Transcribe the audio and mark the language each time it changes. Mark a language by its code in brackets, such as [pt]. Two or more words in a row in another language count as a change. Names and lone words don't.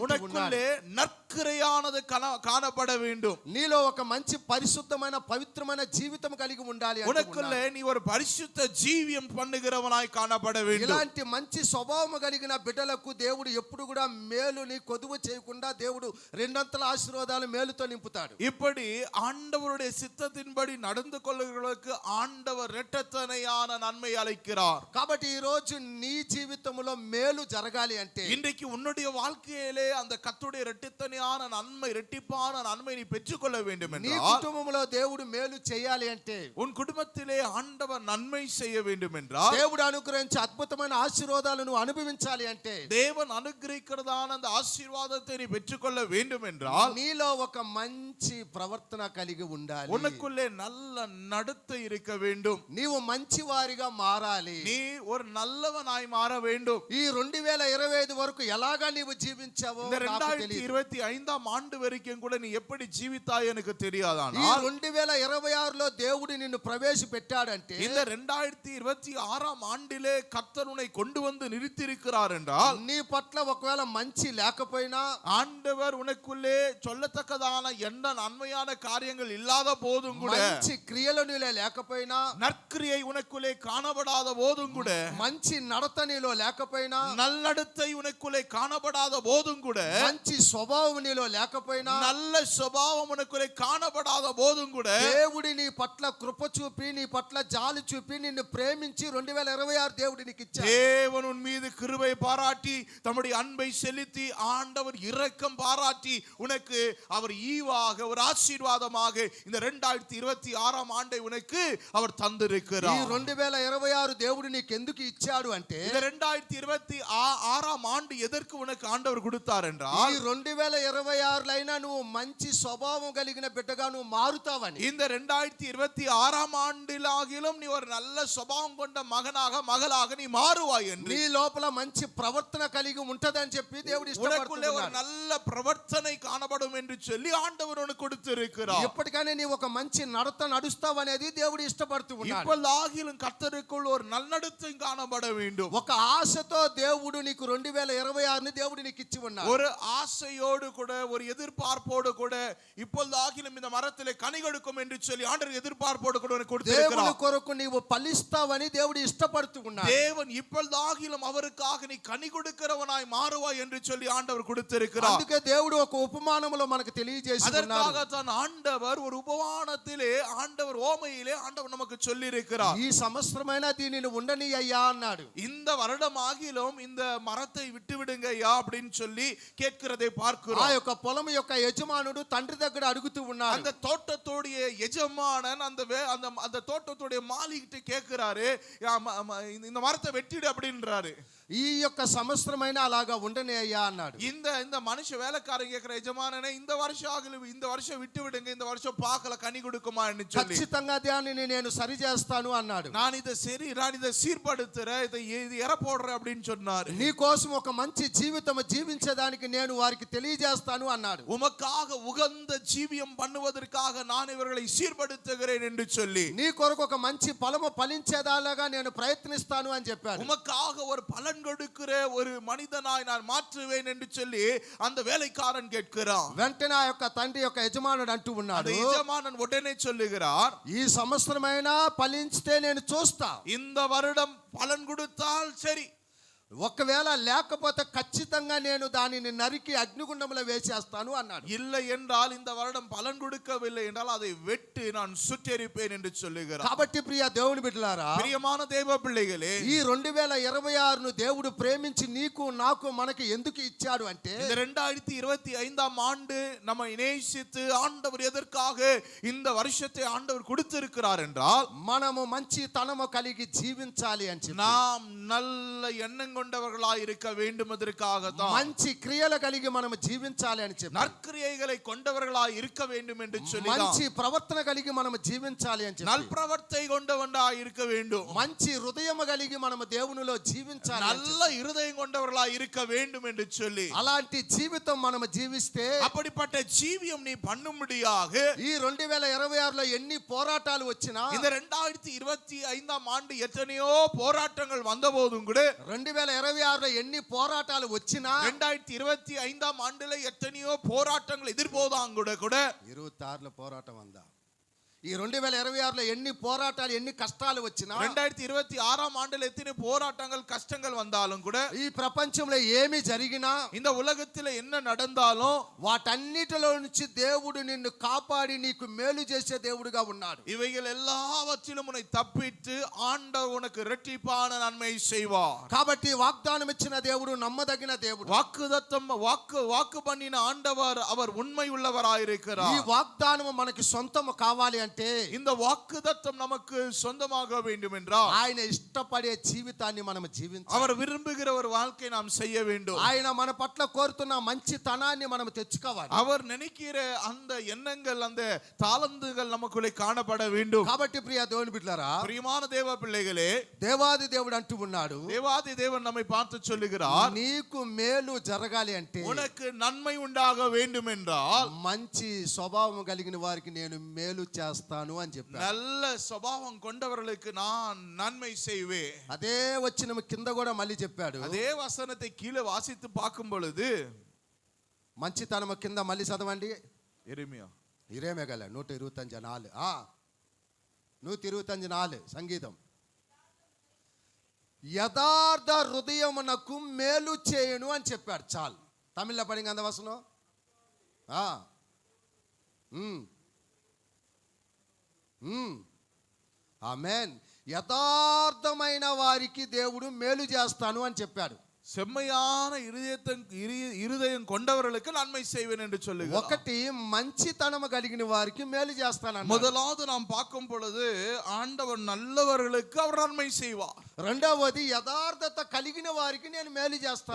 [ta] உனக்குள்ளே நற்கிரையானது காணப்பட வேண்டும். [te] నీలో ఒక మంచి పరిశుద్ధమైన పవిత్రమైన జీవితం కలిగి ఉండాలి అంటున్నాడు. [ta] உனக்குள்ளே நீ ஒரு பரிசுத்த ஜீவியம் பண்ணுகிறவனாய் காணப்பட வேண்டும். [te] ఇలాంటి మంచి స్వభావం కలిగిన బిడ్డలకు దేవుడు ఎప్పుడు కూడా మేలుని కొదువ చేయకుండా దేవుడు రెండంతల ఆశీర్వాదాలు మేలుతో నింపుతాడు. [ta] இப்படி ஆண்டவருடைய சித்தத்தின்படி நடந்து கொள்ளுகிறவர்களுக்கு ஆண்டவர் இரட்டத்தனையான நன்மை அளிக்கிறார். [te] కాబట్టి ఈ రోజు నీ జీవితంలో మేలు జరగాలి అంటే [ta] இன்றைக்கு உன்னுடைய வாழ்க்கையிலே அந்த கர்த்தருடைய இரட்டித்தனையான நன்மை இரட்டிப்பான நன்மை நீ பெற்றுக்கொள்ள வேண்டும் [te] నీ [ta] என்றால் [te] కుటుంబంలో దేవుడు మేలు చేయాలి అంటే [ta] உன் குடும்பத்திலே ஆண்டவர் நன்மை செய்ய வேண்டும் என்றால் [te] దేవుడు అనుగ్రహించే అద్భుతమైన ఆశీర్వాదాలు నువ్వు అనుభవించాలి అంటే [ta] தேவன் அனுகிரகிக்கிறதான அந்த ஆசீர்வாதத்தை நீ பெற்றுக்கொள்ள வேண்டும் என்றால் [te] నీలో ఒక మంచి ప్రవర్తన కలిగి ఉండాలి. [ta] உனக்குள்ளே நல்ல நடத்தை இருக்க வேண்டும். [te] నీవు మంచి వారిగా మారాలి. [ta] நீ ஒரு நல்லவனாய் மாற வேண்டும். [te] ఈ 2025 వరకు ఎలాగా నీవు జీవించావో [ta] இந்த [te] నాకు తెలియదు. [ta] 2025ஆம் ஆண்டு வரைக்கும் கூட நீ எப்படி ஜீவித்தாய் எனக்கு [te] ఈ [ta] தெரியாதானால் [te] 2026లో దేవుడు నిన్ను ప్రవేశపెట్టాడంటే [ta] இந்த 2026ஆம் ஆண்டிலே கர்த்தர் உன்னை கொண்டு வந்து நிறுத்தியிருக்கிறார் என்றால் [te] నీ పట్ల ఒకవేళ మంచి లేకపోయినా [ta] ஆண்டவர் உனக்குள்ளே சொல்லத்தக்கதான எந்த நன்மையான காரியங்கள் இல்லாத போதும் கூட [te] మంచి క్రియలు నీలో లేకపోయినా [ta] நற்கிரியை உனக்குள்ளே காணப்படாத போதும் கூட [te] మంచి నడత నీలో లేకపోయినా [ta] நல்லடத்தை உனக்குள்ளே காணப்படாத போதும் போதும் கூட, [te] మంచి స్వభావం నీలో లేకపోయినా, [ta] நல்ல சுபாவம் உனக்குள்ளே காணப்படாத போதும் கூட, [te] దేవుడి నీ పట్ల కృప చూపి నీ పట్ల జాలి చూపి నిన్ను ప్రేమించి 2026 దేవుడు నీకు ఇచ్చాడు. [ta] தேவன் உன் மீது கிருபை பாராட்டி தம்முடைய அன்பை செலுத்தி ஆண்டவர் இரக்கம் பாராட்டி உனக்கு அவர் ஈவாக ஒரு ஆசீர்வாதமாக இந்த 2026 ஆண்டை உனக்கு அவர் [te] ఈ [ta] தந்திருக்கிறார். [te] 2026 దేవుడు నీకు ఎందుకు ఇచ్చాడు అంటే, [ta] இந்த 2026 ஆண்டு எதற்கு உனக்கு ஆண்டவர் கொடுத்தார் [te] ఈ [ta] என்றால், [te] 2026 అయినా నువ్వు మంచి స్వభావం కలిగిన బిడ్డగా నువ్వు మారుతావని. [ta] இந்த 2026 ஆண்டிலாகிலும் நீ ஒரு நல்ல சுபாவம் கொண்ட மகனாக மகளாக நீ மாறுவாய் என்று, [te] నీ లోపల మంచి ప్రవర్తన కలిగి ఉంటదని చెప్పి దేవుడు [ta] உனக்குள்ளே ஒரு [te] ఇష్టపడుతున్నాడు. [ta] நல்ல பிரவர்த்தனை காணப்படும் என்று சொல்லி ஆண்டவர் உனக்கு கொடுத்திருக்கிறார். [te] ఎప్పటికైనా నీ ఒక మంచి నడత నడుస్తావు అనేది దేవుడు ఇష్టపడుతూ ఉన్నాడు. [ta] இப்பொழுதாகிலும் கர்த்தருக்குள் ஒரு நல்நடத்தை காணப்பட வேண்டும். [te] ఒక ఆశతో దేవుడు నీకు 2026 దేవుడు నీకు ఇచ్చి ఉన్నాడు. [ta] ஒரு ஆசையோடு கூட, ஒரு எதிர்பார்ப்போடு கூட, இப்பொழுதாகிலும் இந்த மரத்திலே கனி கொடுக்கும் என்று சொல்லி ஆண்டவர் எதிர்பார்ப்போடு கூட உனக்கு [te] దేవుని [ta] கொடுத்திருக்கிறார். [te] కొరకు నీవు ఫలిస్తావని దేవుడు ఇష్టపడుతూ ఉన్నాడు. [ta] தேவன் இப்பொழுதாகிலும் அவருக்காக நீ கனி கொடுக்கிறவனாய் மாறுவாய் என்று சொல்லி ஆண்டவர் கொடுத்திருக்கிறார். [te] అందుకే దేవుడు ఒక ఉపమానములో మనకు తెలియజేసి ఉన్నాడు. [ta] அதற்காக தான் ஆண்டவர் ஒரு உபமானத்திலே, ஆண்டவர் ஓமையிலே ஆண்டவர் நமக்கு சொல்லி இருக்கிறார். [te] ఈ సంవత్సరమైన దీనిని ఉండని అయ్యా అన్నాడు. [ta] இந்த வருடமாகிலும் இந்த மரத்தை விட்டு விடுங்க ஐயா அப்படின்னு சொல்லி கேட்கிறதை [te] ఆ [ta] பார்க்கிறோம். [te] యొక్క పొలం యొక్క యజమానుడు తండ్రి దగ్గర అడుగుతూ ఉన్నాడు. [ta] அந்த தோட்டத்துடைய எஜமானன் அந்த தோட்டத்துடைய மாலிகிட்ட கேட்கிறாரு, இந்த மரத்தை வெட்டிடு அப்படின்றாரு. [te] ఈ యొక్క సంవత్సరమైన అలాగా ఉండని అయ్యా అన్నాడు. [ta] இந்த மனுஷ வேலைக்காரன் கேட்கிற எஜமானனே, இந்த வருஷம் விட்டு விடுங்க, இந்த வருஷம் பார்க்கல கனி கொடுக்குமா என்று சொல்லி, [te] ఖచ్చితంగా దానిని నేను సరి చేస్తాను అన్నాడు. [ta] நான் இதை சீர்படுத்துறேன், இது எற போடுறேன் அப்படின்னு சொன்னாரு. [te] నీ కోసం ఒక మంచి జీవితం జీవించడానికి నేను వారికి తెలియజేస్తాను అన్నాడు. [ta] உமக்காக உகந்த ஜீவியம் பண்ணுவதற்காக நான் இவர்களை சீர்படுத்துகிறேன் என்று சொல்லி, [te] నీ కొరకు ఒక మంచి ఫలము ఫలించేదాలాగా నేను ప్రయత్నిస్తాను అని చెప్పాడు. [ta] உமக்காக ஒரு பலன் கொடுக்கிற ஒரு மனிதனாய் நான் மாற்றுவேன் என்று சொல்லி அந்த வேலைக்காரன் கேட்கிறான். [te] వెంటనే ఆ యొక్క తండ్రి యొక్క యజమానుడు అంటూ [ta] அந்த [te] ఉన్నాడు, [ta] எஜமானன் உடனே சொல்லுகிறார், [te] ఈ సంవత్సరమైనా ఫలించితే నేను చూస్తా, [ta] இந்த வருடம் பலன் கொடுத்தால் சரி, [te] ఒకవేళ లేకపోతే ఖచ్చితంగా నేను దానిని నరికి అగ్నిగుండంలో వేసేస్తాను అన్నాడు. [ta] இல்லை என்றால் இந்த வருடம் பலன் கொடுக்கவில்லை என்றால் அதை வெட்டு நான் சுட்டெரிப்பேன் என்று சொல்லுகிறார். [te] కాబట్టి ప్రియ దేవుని బిడ్డలారా, [ta] பிரியமான தேவ பிள்ளைகளே, [te] ఈ 2026 దేవుడు ప్రేమించి నీకు నాకు మనకి ఎందుకు ఇచ్చాడు అంటే, [ta] இந்த 2025 ஆண்டு நம்ம நேசித்து ஆண்டவர் எதற்காக இந்த வருஷத்தை ஆண்டவர் கொடுத்திருக்கிறார் என்றால், [te] మనము మంచి తనము కలిగి జీవించాలి అని చెప్పి, [ta] நாம் நல்ல எண்ணங்கள் கொண்டவர்களாய் இருக்க வேண்டும், அதற்காகத்தான் [te] మంచి క్రియలు కలిగి మనము జీవించాలి అని చెప్పి, [ta] நற்கிரியைகளை கொண்டவர்களாய் இருக்க வேண்டும் என்று சொல்லி, [te] మంచి ప్రవర్తన కలిగి మనము జీవించాలి అని చెప్పి, [ta] நல்பிரவர்த்தை கொண்டவனாய் இருக்க வேண்டும், [te] మంచి హృదయం కలిగి మనము దేవునిలో జీవించాలి అని [ta] நல்ல இருதயம் கொண்டவர்களாய் இருக்க வேண்டும் என்று சொல்லி, [te] అలాంటి జీవితం మనము జీవిస్తే [ta] அப்படிப்பட்ட ஜீவியம் நீ பண்ணும்படியாக [te] ఈ 2026లో ఎన్ని పోరాటాలు వచ్చినా, [ta] இந்த 2025 ஆண்டு எத்தனையோ போராட்டங்கள் வந்த போதும் கூட, [te] 2026లో ఎన్ని పోరాటాలు వచ్చినా, [ta] 2025 ஆண்டுல எத்தனையோ போராட்டங்கள் எதிர்போதாங்க கூட [te] 26లో పోరాటం అందా, ఈ 2026లో ఎన్ని పోరాటాలు ఎన్ని కష్టాలు వచ్చినా, [ta] 2026 ஆண்டுல எத்தனை போராட்டங்கள் கஷ்டங்கள் வந்தாலும் கூட, [te] ఈ ప్రపంచంలో ఏమి జరిగినా, [ta] இந்த உலகத்துல என்ன நடந்தாலும் [te] వాటన్నిటిలో నుంచి దేవుడు నిన్ను కాపాడి నీకు మేలు చేసే దేవుడుగా ఉన్నాడు. [ta] இவைகள் எல்லாவற்றிலும் உன்னை தப்பித்து ஆண்டவர் உனக்கு இரட்டிப்பான நன்மை செய்வார். [te] కాబట్టి వాగ్దానం ఇచ్చిన దేవుడు నమ్మదగిన దేవుడు. [ta] வாக்கு பண்ணின ஆண்டவர் அவர் உண்மை உள்ளவராயிருக்கிறார். [te] ఈ వాగ్దానం మనకి సొంతం కావాలి అంటే, [ta] இந்த வாக்குதத்தம் நமக்கு சொந்தமாக வேண்டும் என்றால் [te] ఆయన ఇష్టపడే జీవితాన్ని మనం జీవించాలి. [ta] அவர் விரும்புகிற ஒரு வாழ்க்கை நாம் செய்ய வேண்டும். [te] ఆయన మన పట్ల కోరుతున్న మంచితనాన్ని మనం తెచ్చుకోవాలి. [ta] அவர் நினைக்கிற அந்த எண்ணங்கள், அந்த தாளந்துகள் நமக்குள்ளே காணப்பட வேண்டும். [te] కాబట్టి ప్రియ దేవుని బిడ్డలారా, [ta] பிரியமான தேவ பிள்ளைகளே, [te] దేవాది దేవుడు అంటూ ఉన్నాడు, [ta] தேவாதி தேவன் நம்மை பார்த்து சொல்லுகிறார், [te] నీకు మేలు జరగాలి అంటే, [ta] உனக்கு நன்மை உண்டாக வேண்டும் என்றால் [te] మంచి స్వభావం కలిగిన వారికి నేను మేలు చేస్తాను అని చెప్పాడు. [ta] நல்ல சுபாவம் கொண்டவர்களுக்கு நான் நன்மை செய்வேன். [te] అదే వచ్చిన కింద కూడా మళ్ళీ చెప్పాడు. [ta] அதே வசனத்தை கீழே வாசித்து பார்க்கும் பொழுது, [te] మంచితనము కింద మళ్ళీ చదవండి. [ta] எரேமியா [te] ఇరేమేగల 125:4 125:4 సంగీతం. యథార్థ హృదయమునకు మేలు చేయను అని చెప్పాడు. చాలు, [ta] தமிழ்ல படிங்க அந்த வசனம். [te] ఆమేన్. యథార్థమైన వారికి దేవుడు మేలు చేస్తాను అని చెప్పాడు. [ta] செம்மையான இருதயம் கொண்டவர்களுக்கு நன்மை செய்வேன் என்று சொல்லுகிறார். [te] ఒకటి మంచితనం కలిగిన వారికి మేలు చేస్తానన్నాడు. [ta] முதலாவது நாம் பார்க்கும் பொழுது ஆண்டவர் நல்லவர்களுக்கு அவர் நன்மை செய்வார். [te] రెండవది యథార్థత కలిగిన వారికి నేను మేలు చేస్తాను.